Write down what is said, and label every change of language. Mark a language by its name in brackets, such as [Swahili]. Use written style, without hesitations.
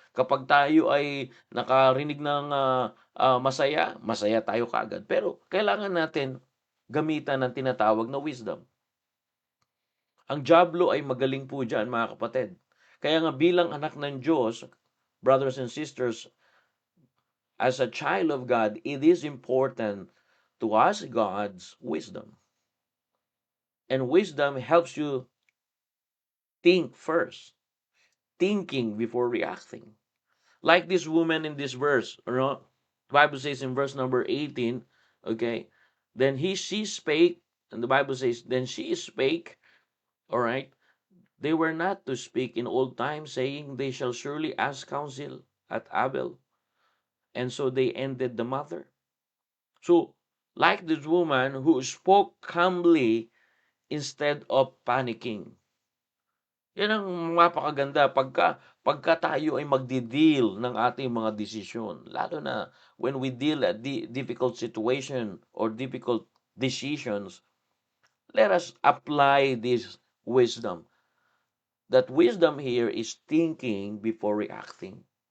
[Filipino] Kapag tayo ay nakarinig ng masaya tayo kaagad. Pero kailangan natin gamitan ng tinatawag na wisdom. Ang diablo ay magaling po dyan, mga kapatid. Kaya nga bilang anak ng Diyos, [English] brothers and sisters, as a child of God, it is important to ask God's wisdom. And wisdom helps you think first. Thinking before reacting. Like this woman in this verse, The Bible says in verse number 18, okay, then she spake, and the Bible says, then she spake, all right, they were not to speak in old times, saying, they shall surely ask counsel at Abel. And so they ended the matter. So, like this woman who spoke calmly instead of panicking. [Filipino] Yan ang mapakaganda pagka tayo ay magdi-deal ng ating mga desisyon. Lalo na [English] when we deal at difficult situation or difficult decisions, let us apply this wisdom. That wisdom here is thinking before reacting.